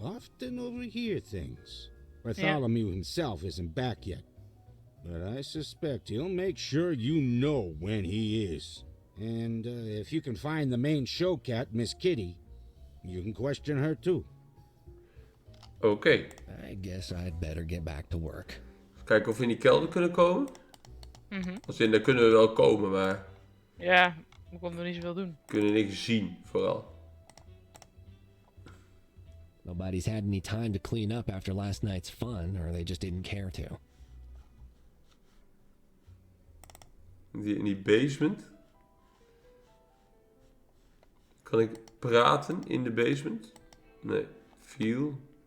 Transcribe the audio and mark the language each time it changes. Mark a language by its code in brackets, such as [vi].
[en] that often overhear things. Bartholomew himself isn't back yet, but I suspect he'll make sure you know when he is. And if you can find the main showcat, Miss Kitty, you can question her too. [nl] Oké. [en] I guess I'd better get back to work. [nl] Even kijken of we in die kelder kunnen komen. Als in, daar kunnen we wel komen, maar Ja, we konden nog niet zoveel doen. we kunnen niks zien, vooral. [en] Nobody's had any time to clean up after last night's fun, or they just didn't care to. [nl] In die basement. Kan ik praten in de basement? Nee. Feel.